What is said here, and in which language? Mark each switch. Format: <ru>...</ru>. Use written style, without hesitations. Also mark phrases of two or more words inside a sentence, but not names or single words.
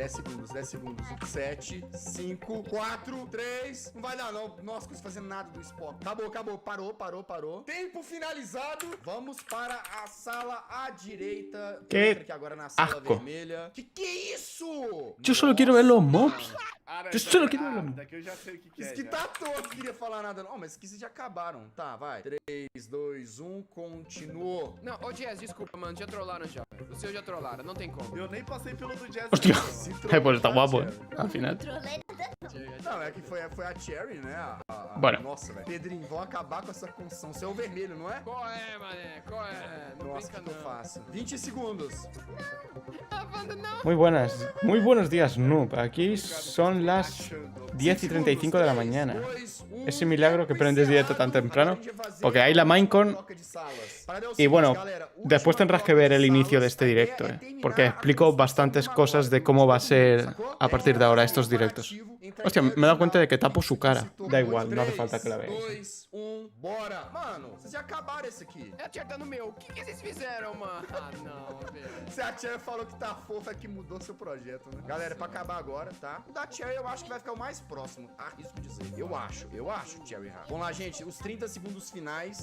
<pt>10 segundos, 10 segundos. 7, 5, 4, 3. Não vai dar, não. Nossa, não consigo fazer nada do Spock. Acabou. Parou. Tempo finalizado. Vamos para a sala à direita. Que Entra aqui agora na sala asco. vermelha. Que é isso?</pt> <es>Yo solo quiero ver los mobs. Yo solo quiero ver los mobs.</es> <pt>Daqui eu já sei o que Isso é. que já. tá todo, não queria falar nada não. Mas esses já acabaram. Tá, vai. 3, 2, 1, continuou. Não, ô Jazz, desculpa, mano, já trollaram já. O seu já trollaram, não tem como. Eu nem passei pelo do Jazz.</pt> <es>Hostia.</es> <pt>não.</pt> <es>Pues está guapo, al final.</es> <pt>Trolei Não, é que foi a Cherry, né? Bora. Nossa, velho. Pedrinho, vão acabar com essa construção. Você é o vermelho, não é? Qual é, mané? Qual é? Não Nossa, o brinca que eu não. faço? 20 segundos. Ah, Wanda, não.</pt> <es>Muy buenos días, Noob. Aquí son las 10:35 de la mañana. Ese milagro que prendes directo tan temprano. Porque hay la Minecon. Y bueno, después tendrás que ver el inicio de este directo, porque explico bastantes cosas de cómo va a ser a partir de ahora estos directos. Hostia, me he dado cuenta de que tapo su cara. Da igual, no hace falta que la veáis.</es> <pt>2, 1, bora. Mano, vocês já acabaram esse aqui. É acertando o meu. O que vocês fizeram, mano? Ah, não, velho. Se a Cherry falou que tá fofa, é que mudou seu projeto, né? Galera, é pra acabar agora, tá? O da Cherry eu acho que vai ficar o mais próximo. Arrisco dizer. Eu acho, Cherry Hard. Vamos lá, gente. Os 30 segundos finais.</pt>